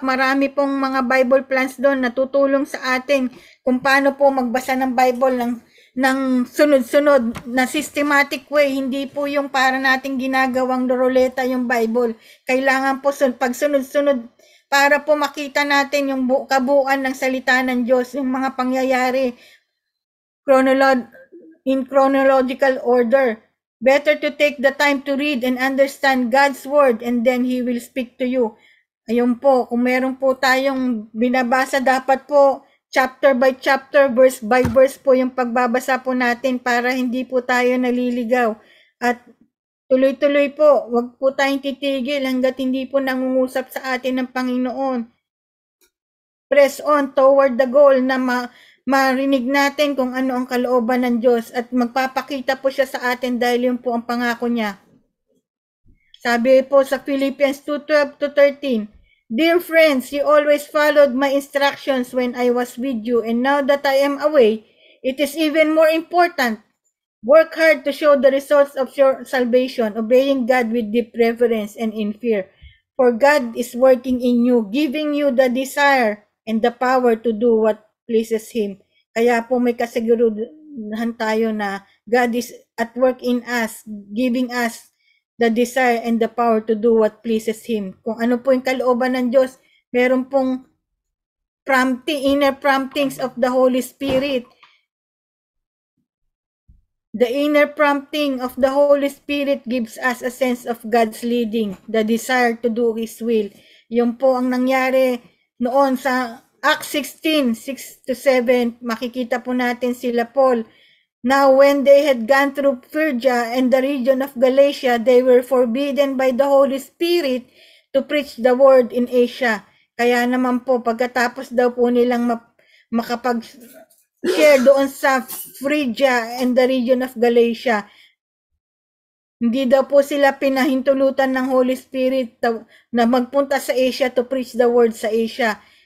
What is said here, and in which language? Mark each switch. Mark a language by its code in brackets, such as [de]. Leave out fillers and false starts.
[tl] Marami pong mga Bible plans doon na tutulong sa atin kung paano po magbasa ng Bible ng sunod-sunod na [en] systematic way. [tl] Hindi po yung para nating ginagawang ruleta yung Bible. Kailangan po pag sunod-sunod para po makita natin yung kabuuan ng salita ng Diyos, yung mga pangyayari [en] in chronological order. Better to take the time to read and understand God's word and then He will speak to you. [tl] Ayun po, kung meron po tayong binabasa, dapat po [en] chapter by chapter, verse by verse [tl] po yung pagbabasa po natin para hindi po tayo naliligaw. At tuloy-tuloy po, wag po tayong titigil hanggat hindi po nangungusap sa atin ng Panginoon. [en] Press on toward the goal [tl] na marinig natin kung ano ang kalooban ng Diyos at magpapakita po siya sa atin dahil yun po ang pangako niya. Sabi po sa [en] Philippians 2:12-13, Dear friends, you always followed my instructions when I was with you, and now that I am away, it is even more important. Work hard to show the results of your salvation, obeying God with deep reverence and in fear. For God is working in you, giving you the desire and the power to do what pleases Him. [tl] Kaya po may kasiguruhan tayo na [en] God is at work in us, giving us the desire and the power to do what pleases Him. [tl] Kung ano po yung kalooban ng Diyos, meron pong [en] inner promptings of the Holy Spirit. The inner prompting of the Holy Spirit gives us a sense of God's leading, the desire to do His will. [tl] Yun po ang nangyari noon sa Acts 16:6-7. Makikita po natin sila Paul. [en] Now when they had gone through Phrygia and the region of Galatia, they were forbidden by the Holy Spirit to preach the word in Asia. [tl] Kaya naman po, pagkatapos daw po nilang makapag-share doon sa Phrygia and the region of Galatia, hindi daw po sila pinahintulutan ng Holy Spirit na magpunta sa Asia [en] to preach the word [tl] sa Asia.